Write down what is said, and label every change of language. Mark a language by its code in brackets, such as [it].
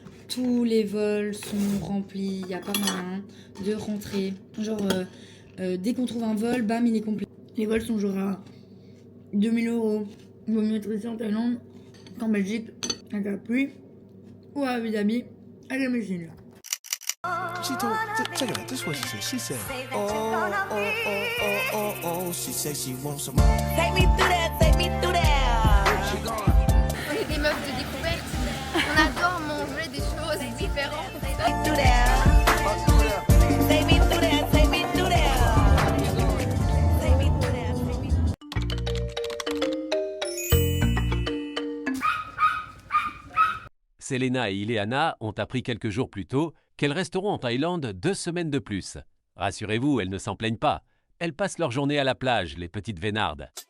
[fr] Tous les vols sont remplis, il n'y a pas moyen de rentrer. Genre, dès qu'on trouve un vol, bam, il est complet. Les vols sont genre à 2000 €. Il vaut mieux être ici en Thaïlande qu'en Belgique, avec la pluie, ou à Abu Dhabi, avec la machine. [en] She told, check it out, this is what she said. She said, oh, she said she wants some more. Take me through that, take me through that. [fr] On est des meufs de découverte. On adore manger des choses différentes. [en] Take me through that. Take me through that, take me through that. Take me through that, take me through that. [fr] Selena et Ileana ont appris quelques jours plus tôt qu'elles resteront en Thaïlande 2 semaines de plus. Rassurez-vous, elles ne s'en plaignent pas. Elles passent leur journée à la plage, les petites vénardes.